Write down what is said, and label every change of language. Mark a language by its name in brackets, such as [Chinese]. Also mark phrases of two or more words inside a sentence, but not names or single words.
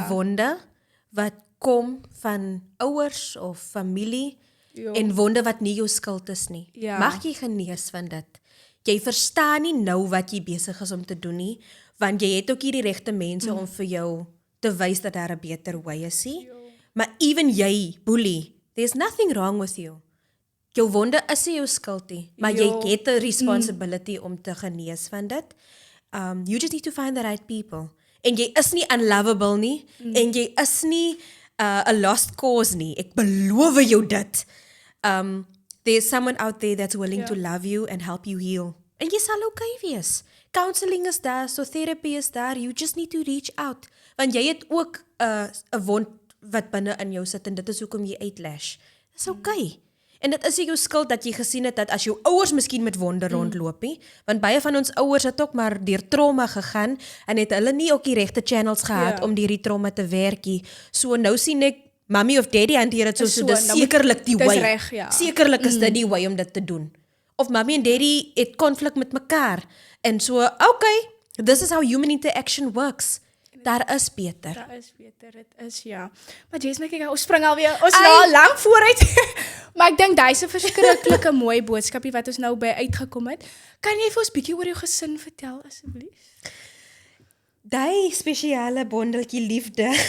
[Afrikaans] die wonde wat kom van ouers of familie Jo. en wonde wat nie jou skuld is nie. Ja. Mag jy genees van dit. Jy verstaan nie nou wat jy besig is om te doen nie, want jy het ook nie die regte mense om vir jou te wys dat daar 'n beter way is nie. Maar even jy, boelie, [English] there's nothing wrong with you. [Afrikaans] Jou wonde is nie jou skuld nie, maar jy het 'n responsibility om te genees van dit. [English] You just need to find the right people. [Afrikaans] En jy is nie unlovable nie, en jy is nie 'n [English] lost cause [Afrikaans] nie. Ek beloof jou dit. [English] There's someone out there that's willing to love you and help you heal. [Afrikaans] En jy sal okay wees. Counseling is daar, so therapy is daar. [English] You just need to reach out. [Afrikaans] Want jy het ook 'n wond wat binne in jou sit en dit is hoekom jy uitlash. Dis okay. En dit is nie jou skuld dat jy gesien het dat as jou ouers miskien met wonde rondloop nie, want baie van ons ouers het ook maar deur trauma gegaan en het hulle nie ook die regte channels gehad om deur die trauma te werk nie. So nou sien ek mommy of daddy hanteer dit so dis sekerlik die way. Reg, ja. Sekerlik is dit die way om dit te doen. Of mommy en daddy het konflik met mekaar en so okay, [English] this is how human interaction works. [Afrikaans] Daar is beter. Daar is beter, dit is ja. Maar Jess, kyk, ons spring alweer, ons na lank vooruit. Maar ek dink dis 'n verskriklike mooi boodskapie wat ons nou by uitgekom het. Kan jy vir ons bietjie oor jou gesin vertel asseblief? Daai spesiale bondeltjie liefde.